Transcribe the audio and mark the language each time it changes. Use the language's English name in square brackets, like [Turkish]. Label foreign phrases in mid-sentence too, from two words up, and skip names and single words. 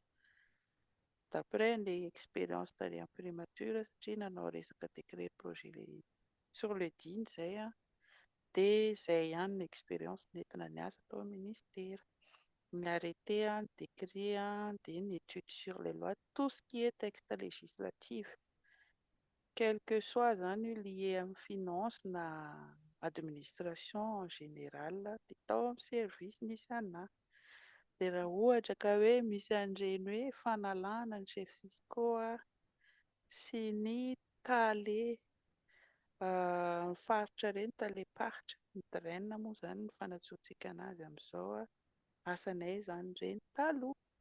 [Malagasy] D'après ilay expérience tany amin'ny primature satria nanao resaka [French] décret projet sur le DIN [Malagasy] izay dia izay ihany ny expérience nentina niasa tao amin'ny ministère. Ny arrêté, ny décret dia ny [French] étude sur les lois, tout ce qui est texte législatif quel que soit [Malagasy] izany lié amin'ny finance na administration [French] en général [Malagasy] dia tao amin'ny service nisy anahy. Dia raha ohatra ka hoe misy an'ireny hoe fanalana ny [French] chefs fiscaux [Malagasy] sy ny tale faritra ireny, tale paritra ny draine moa izany no fanantsoantsika anazy amin'izao asanay izany ireny taloha.